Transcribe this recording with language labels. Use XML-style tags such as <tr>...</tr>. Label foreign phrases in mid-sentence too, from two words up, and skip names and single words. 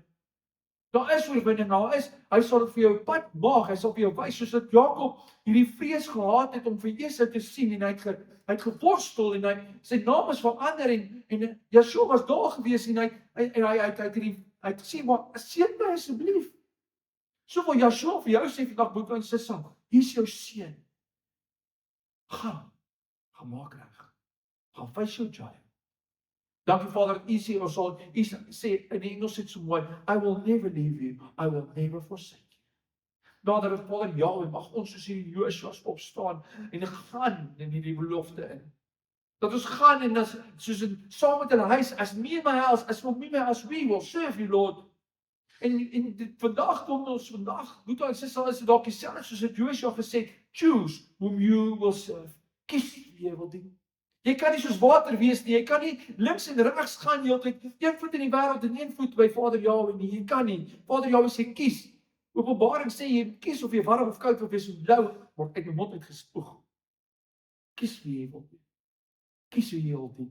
<af>Daar is oorwinning, hy sal dit vir jou pad maak, hy sal vir jou wys, soos dat Jakob hierdie vrees gehad het om vir Esau te sien, en hy het geworstel, en sy naam is verander, en Yeshua was daar gewees, en hy het gesê, maar seën my asseblief. So wil Yeshua vir jou sê vandag, boete en sissam, hier is jou seën. Gaan maak reg, gaan wys jou giant. Dankie Vader, dat U sê, ons sal, U sê, in die Engels sê so mooi,</af> <en>I will never leave you, I will never forsake you.</en> <af>Nadat Vader Jahweh, mag ons soos hierdie Joshua's opstaan, en gaan in hierdie belofte in. Dat ons gaan en soos saam met hulle huis,</af> <en>as me and my house, as for me and my house, we will serve you, Lord.</en> <af>En vandag kom ons, moet ons sê, is dalk dieselfde soos het Joshua gesê,</af> <en>choose whom you will serve.</en> <af>Kies wie jy wil dien. Jy kan nie soos water wees nie, jy kan nie links en regs gaan die hele tyd, een voet in die wêreld en een voet by Vader Jahweh nie, jy kan nie. Vader Jahweh sê kies. Openbaring sê jy kies of jy warm of koud of jy so blou word uit die mond uitgespoeg. Kies wie jy wil dien. Kies wie jy wil dien.</af>